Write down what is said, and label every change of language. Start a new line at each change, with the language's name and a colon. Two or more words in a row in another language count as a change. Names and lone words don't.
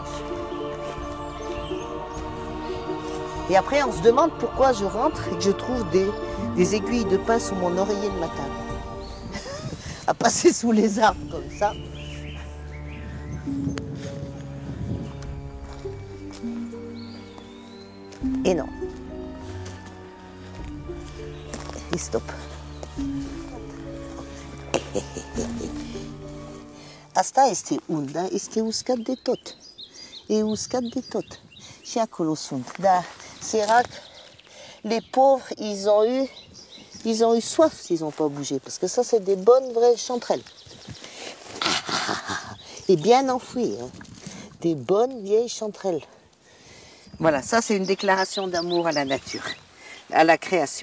French: Et après, on se demande pourquoi je rentre et que je trouve des aiguilles de pain sous mon oreiller le matin. À passer sous les arbres comme ça. Et non. Et stop.
Romanian: Asta este unda, este uscat de tot. Et uscat de tot. Și acolo sunt. Da, sărac,
French: les pauvres, ils ont eu soif s'ils n'ont pas bougé. Parce que ça, c'est des bonnes vraies chanterelles. Et bien enfouies. Hein. Des bonnes vieilles chanterelles. Voilà, ça, c'est une déclaration d'amour à la nature, à la création.